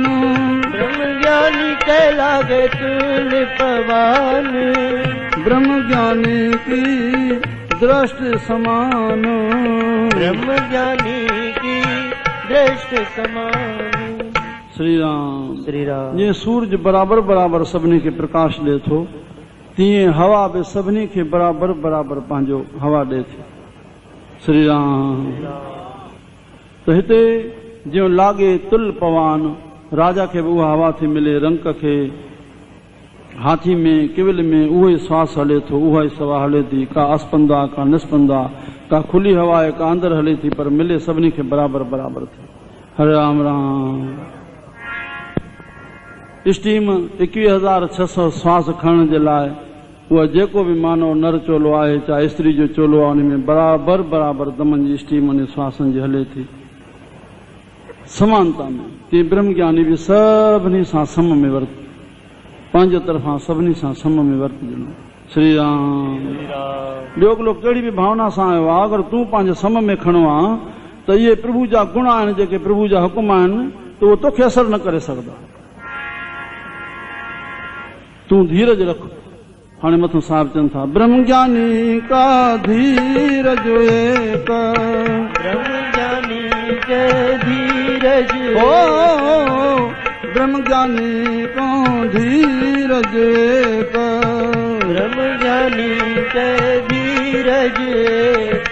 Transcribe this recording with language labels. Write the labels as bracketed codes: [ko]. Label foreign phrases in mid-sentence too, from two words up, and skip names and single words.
[hi] ब्रह्म ज्ञानी के लागे तुल्य पवान, ब्रह्म ज्ञानी की दृष्टि समान, ब्रह्म ज्ञानी की दृष्टि समान। श्री राम। श्री राम। [sd] जीअं सूरज बराबरि बराबरि सभिनी खे प्रकाश ॾिए थो, तीअं हवा बि सभिनी खे बराबरि बराबरि पंहिंजो हवा ॾिए थी। श्री राम। त हिते जीअं [hi] लागे तुल पवान, [sd] राजा खे बि उहा हवा थी मिले, रंक खे, हाथी में किविल में उहो ई श्वास हले थो, उहा ई सवा हले थी, का अस्पंदा का निस्पंदा, का खुली हवा आहे का अंदरि हले थी, पर मिले सभिनी खे बराबरि बराबरि थी। हरे राम राम। स्टीम 21,600 श्वास खणण जे लाइ उहा जेको बि मानव नर चोलो आहे, चाहे स्त्री जो चोलो आहे, उन में बराबरि बराबरि दमन जी स्टीम उन श्वासनि जी हले थी समानता में। तीअं ब्रह्म ज्ञानी बि सभिनी सां सम में वर्त, पंहिंजे तरफ़ां सभिनी सां सम में वर्तजणो। श्री राम। ॿियो अॻिलो कहिड़ी बि भावना सां आयो आहे, अगरि तूं पंहिंजे सम में खणो आहे त इहे प्रभु जा गुण आहिनि, जेके प्रभु जा हुकुम आहिनि, त उहो तोखे असर न करे सघंदा। तूं धीरज रख। हाणे मथां साहिब चवनि था, [hi] ब्रह्म ज्ञानी का धीरज एक, ब्रह्म ज्ञानी के धीरज, ओ ब्रह्म ज्ञानी को धीरज एक, ब्रह्म ज्ञानी के धीरज एक,